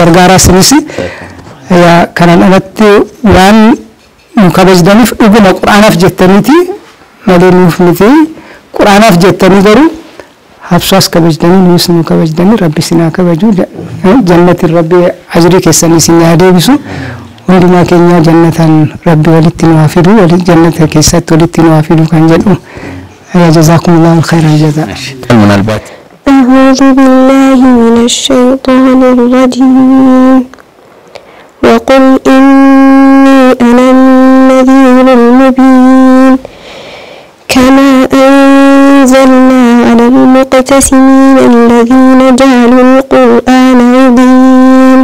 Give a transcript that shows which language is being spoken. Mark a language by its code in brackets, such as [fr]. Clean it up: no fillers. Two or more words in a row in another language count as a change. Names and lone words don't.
[om] gargaaraa sinis kanan alatti waan nu kabajdaniif dhuguma quraanaaf jettaniiti malee nuuf miti quraanaaf jettanii garuu habsaas kabajdanii nus nu kabajdanii rabbi sinaa kabaju jannatin rabbi ajrii keessanii sin yaa deebisu hundumaa keenya jannatan rabbi walitti nu haa fidu jannata keessatti walitti nu haa fidu kan jedhu [ar] جزاكم الله خير الجزاء. أعوذ بالله من الشيطان الرجيم وقل إني أنا النذير المبين كما أنزلنا على المقتسمين الذين جعلوا القرآن عضين